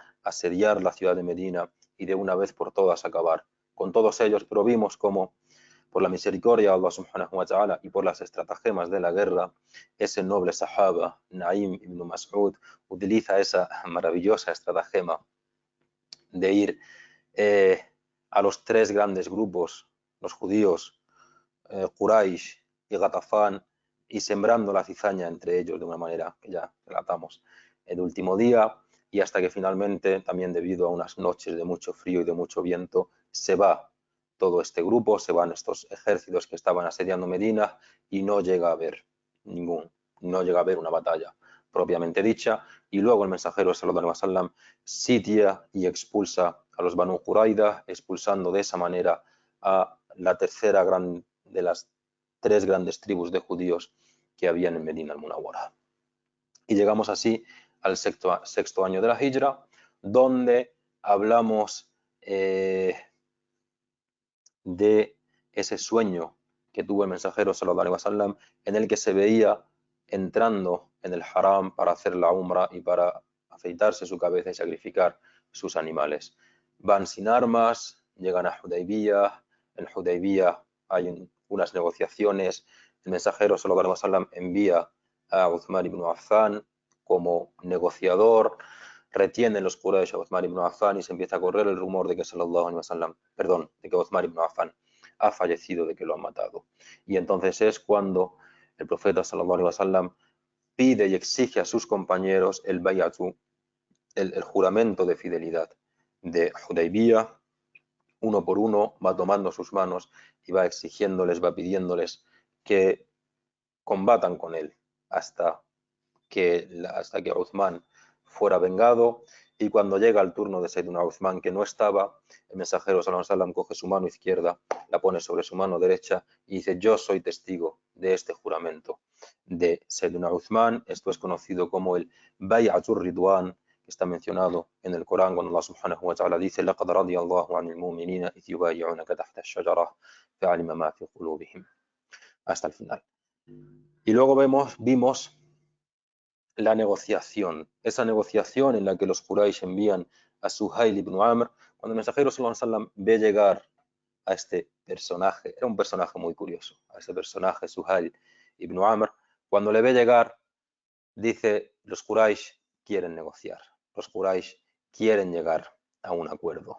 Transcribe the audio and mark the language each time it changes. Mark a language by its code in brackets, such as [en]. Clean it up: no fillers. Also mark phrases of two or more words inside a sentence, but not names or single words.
[es] asediar la ciudad de Medina y de una vez por todas acabar con todos ellos, pero vimos cómo por la misericordia de Allah [ar] سبحانه وتعالى [es] y por las estratagemas de la guerra, ese noble sahaba, Naim ibn Mas'ud, utiliza esa maravillosa estratagema de ir a los tres grandes grupos, los judíos, Quraysh y Ghatafán, y sembrando la cizaña entre ellos de una manera que ya relatamos el último día, y hasta que finalmente, también debido a unas noches de mucho frío y de mucho viento, se va todo este grupo, se van estos ejércitos que estaban asediando Medina y no llega a haber no llega a haber una batalla propiamente dicha, y luego el mensajero [ar] صلى الله عليه وسلم [es] sitia y expulsa a los Banu Qurayda, expulsando de esa manera a la tercera de las tres grandes tribus de judíos que habían en Medina al-Munawwara. Y llegamos así al sexto año de la Hijra, donde hablamos de ese sueño que tuvo el mensajero [ar] صلى الله عليه وسلم, [es] en el que se veía entrando en el haram para hacer la umra y para afeitarse su cabeza y sacrificar sus animales. Van sin armas, llegan a Hudaybiyah, en Hudaybiyah hay unas negociaciones, el mensajero [ar] صلى الله عليه وسلم [es] envía a Uthman ibn Affan como negociador, retienen los Quraysh a Uthman ibn Affan y se empieza a correr el rumor de que de que Uthman ibn Affan ha fallecido, de que lo han matado. Y entonces es cuando el profeta [ar] صلى الله عليه وسلم [es] pide y exige a sus compañeros el bay'atu, el juramento de fidelidad de Hudaybiyah. Uno por uno va tomando sus manos y va exigiéndoles, va pidiéndoles que combatan con él hasta que Uthman fuera vengado, y cuando llega el turno de Sayyidina Uthman, que no estaba, el mensajero [ar] صلى الله عليه وسلم [es] coge su mano izquierda, la pone sobre su mano derecha y dice: yo soy testigo de este juramento de Sayyidina Uthman. Esto es conocido como el Bay'atur Ridwan, que está mencionado en el Corán cuando Allah [ar] سبحانه وتعالى [es] dice: [ar] لقد رضي الله عن المؤمنين إذ يبايعونك تحت الشجرة فعلم ما في قلوبهم, [es] hasta el final. Y luego vimos la negociación, esa negociación en la que los Quraysh envían a Suhail ibn Amr, cuando el mensajero [ar] صلى الله عليه وسلم [es] ve llegar a este personaje, era un personaje muy curioso, a ese personaje Suhail ibn Amr, cuando le ve llegar, dice: los Quraysh quieren negociar, los Quraysh quieren llegar a un acuerdo.